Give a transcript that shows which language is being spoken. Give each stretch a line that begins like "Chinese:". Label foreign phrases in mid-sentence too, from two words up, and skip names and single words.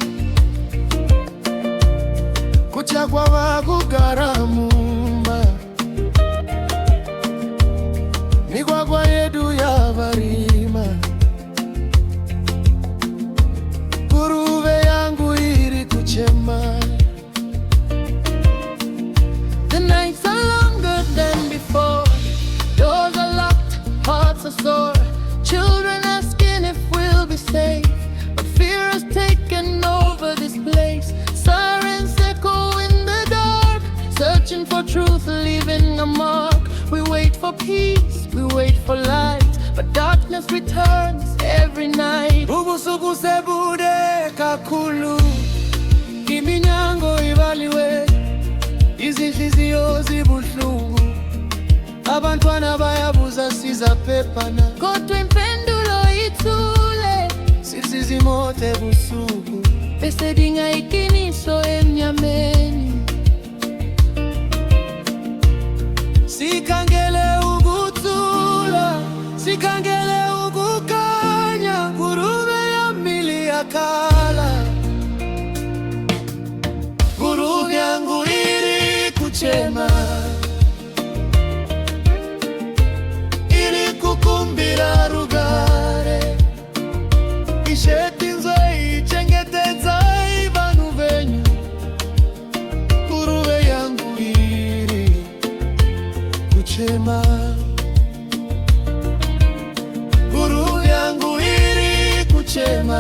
Shona: kuchagwa vakugara mumba migwagwa yedu yavarima nguruve yangu iri kuchema.
English: The nights are longer than before, doors are locked, hearts are sore, children asking if we'll be safe, but fear has taken over this place. Sirens echo in the dark, searching for truth, leaving a mark. We wait for peace, we wait for light, but darkness returns every night.
North Ndebele: Ubusuku sebude kakulu iminyango ivaliwe izinhliziyo zibuhlungu abantwana bayabuza sizaphephana kodwa impendulo ithule sizimote busuku bese dinga iqiniso emnyameni sikhangele ukuthula sikhangele ukukanya
Shona: nguruve yamili
North Ndebele: yakhala
Shona: nguruve yangu iri kuchema iri kukumbira rugare ishetinzwe ichengetedza ivanu venyu nguruve yangu iri kuchema nguruve yangu iri kuchema